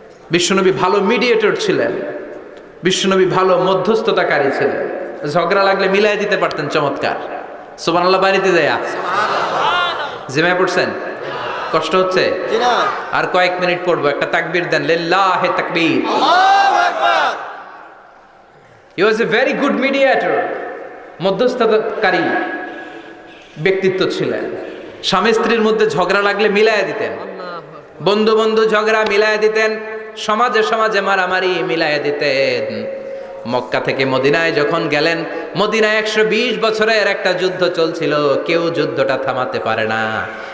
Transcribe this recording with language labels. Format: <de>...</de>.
<bn>বিশ্বনবী ভালো মিডিয়েটর ছিলেন। বিশ্বনবী ভালো মধ্যস্থতাকারী ছিলেন। ঝগড়া লাগলে মিলাই দিতে পারতেন, চমৎকার। সুবহানাল্লাহ। বাড়িতে যায়া জিমায় পড়ছেন? কষ্ট হচ্ছে? আর কয়েক মিনিট পড়বো, একটা তাকবীর দেন,</bn> <ar>লিল্লাহি তাকবীর। আল্লাহু আকবার।</ar> <en>He was a very good mediator.</en> <bn>মধ্যস্থতাকারী ব্যক্তিত্ব ছিলেন। স্বামী স্ত্রীর মধ্যে ঝগড়া লাগলে মিলাইয়া দিতেন, বন্ধু বন্ধু ঝগড়া মিলাইয়া দিতেন, সমাজে সমাজে মারামারি মিলাইয়া দিতেন। মক্কা থেকে মদিনায় যখন গেলেন, মদিনায় 120 বছরের একটা যুদ্ধ চলছিল, কেউ যুদ্ধটা থামাতে পারে না।</bn>